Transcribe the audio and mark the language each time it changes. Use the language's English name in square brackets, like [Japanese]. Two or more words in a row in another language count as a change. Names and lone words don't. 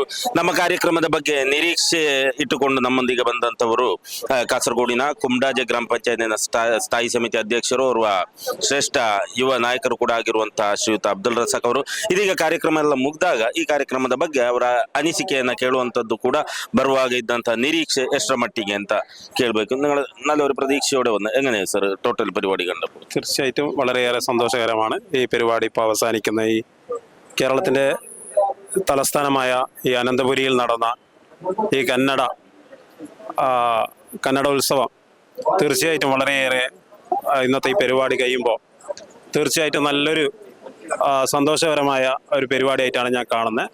[Kannada] ನಮ್ಮ ಕಾರ್ಯಕ್ರಮದ ಬಗ್ಗೆ ನಿರೀಕ್ಷೆ ಇಟ್ಟುಕೊಂಡು ನಮ್ಮೊಂದಿಗೆ ಬಂದಂತವರು ಕಾಸರಗೋಡಿನ ಕುಂಬಡಾಜೆ ಗ್ರಾಮ ಪಂಚಾಯತಿನ ಸ್ಥಾಯಿ ಸಮಿತಿ ಅಧ್ಯಕ್ಷರು, ಓರ್ವ ಶ್ರೇಷ್ಠ ಯುವ ನಾಯಕರು ಕೂಡ ಆಗಿರುವಂತಹ ಶ್ರೀಯುತ ಅಬ್ದುಲ್ ರಸಾಕ್ ಅವರು. ಇದೀಗ ಕಾರ್ಯಕ್ರಮ ಎಲ್ಲ ಮುಗ್ದಾಗ ಈ ಕಾರ್ಯಕ್ರಮದ ಬಗ್ಗೆ ಅವರ ಅನಿಸಿಕೆಯನ್ನ ಕೇಳುವಂತದ್ದು ಕೂಡ ಬರುವಾಗ ಇದ್ದಂತಹ ನಿರೀಕ್ಷೆ ಎಷ್ಟರ ಮಟ್ಟಿಗೆ ಅಂತ ಕೇಳಬೇಕು. [Malayalam] ನಲ್ಲವರು ಪ್ರತೀಕ್ಷೆ പ്രതീക്ഷയോടെ വന്ന് എങ്ങനെയാണ് സർ ടോട്ടൽ പരിപാടി കണ്ടപ്പോൾ? തീർച്ചയായിട്ടും വളരെയേറെ സന്തോഷകരമാണ്. ഈ പരിപാടി ഇപ്പോൾ അവസാനിക്കുന്ന ഈ കേരളത്തിൻ്റെ തലസ്ഥാനമായ ഈ അനന്തപുരിയിൽ നടന്ന ഈ കന്നഡ ഉത്സവം തീർച്ചയായിട്ടും വളരെയേറെ ഇന്നത്തെ ഈ പരിപാടി കഴിയുമ്പോൾ തീർച്ചയായിട്ടും നല്ലൊരു സന്തോഷകരമായ ഒരു പരിപാടിയായിട്ടാണ് ഞാൻ കാണുന്നത്.